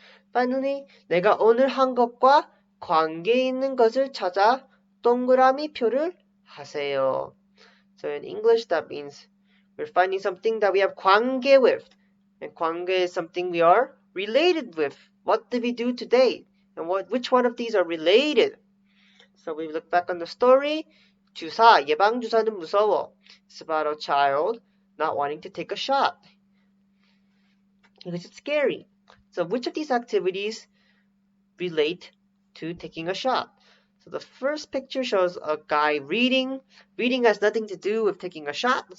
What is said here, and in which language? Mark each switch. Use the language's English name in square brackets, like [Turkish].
[Korean] Finally, 내가 오늘 한 것과 관계 있는 것을 찾아 동그라미 표를 하세요. [English] So in English that means we're finding something that we have 관계 with. And 관계 is something we are related with. What did we do today? And which one of these are related? So we look back on the story. [Korean] 주사, 예방주사는 무서워. [English] It's about a child not wanting to take a shot. Because it's scary. So which of these activities relate to taking a shot? So the first picture shows a guy reading. Reading has nothing to do with taking a shot.